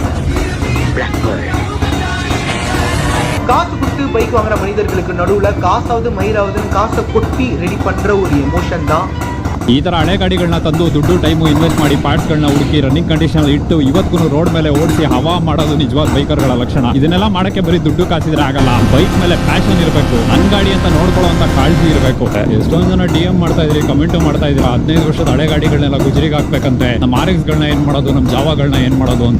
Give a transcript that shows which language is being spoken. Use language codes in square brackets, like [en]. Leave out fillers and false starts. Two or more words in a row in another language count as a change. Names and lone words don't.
[ta] காசு கொடுத்து பைக் வாங்குற மனிதர்களுக்கு நடுவுல காசாவது மயிராவதுன்னு காசை கொட்டி ரெடி பண்ற ஒரு எமோஷன் தான். [kn] ಈ ತರ ಹಳೆ ಗಾಡಿಗಳನ್ನ ತಂದು ದುಡ್ಡು [en] time invest [kn] ಮಾಡಿ ಪಾರ್ಟ್ಸ್ಗಳನ್ನ ಹುಡುಕಿ [en] running condition [kn] ಇಟ್ಟು ಇವತ್ತಿಗೂ ರೋಡ್ ಮೇಲೆ ಓಡಿಸಿ ಹವಾ ಮಾಡೋದು ನಿಜವಾದ ಬೈಕರ್ಗಳ ಲಕ್ಷಣ. ಇದನ್ನೆಲ್ಲ ಮಾಡಕ್ಕೆ ಬರೀ ದುಡ್ಡು ಕಾಸಿದ್ರೆ ಆಗಲ್ಲ. ಬೈಕ್ ಮೇಲೆ ಪ್ಯಾಷನ್ ಇರಬೇಕು, ನನ್ ಗಾಡಿ ಅಂತ ನೋಡ್ಕೊಳ್ಳುವಂತ ಕಾಳಜಿ ಇರಬೇಕು. ಎಷ್ಟೊಂದು ಜನ DM ಮಾಡ್ತಾ ಇದ್ರಿ, ಕಮೆಂಟ್ ಮಾಡ್ತಾ ಇದ್ರಿ 15 ವರ್ಷದ ಹಳೆ ಗಾಡಿಗಳನ್ನೆಲ್ಲ ಗುಜರಿಗೆ ಹಾಕ್ಬೇಕಂತೆ, ನಮ್ಮ RX ಗಳನ್ನ ಏನ್ ಮಾಡೋದು, ನಮ್ಮ ಜಾವಾಗಳನ್ನ ಏನ್ ಮಾಡೋದು ಅಂತ.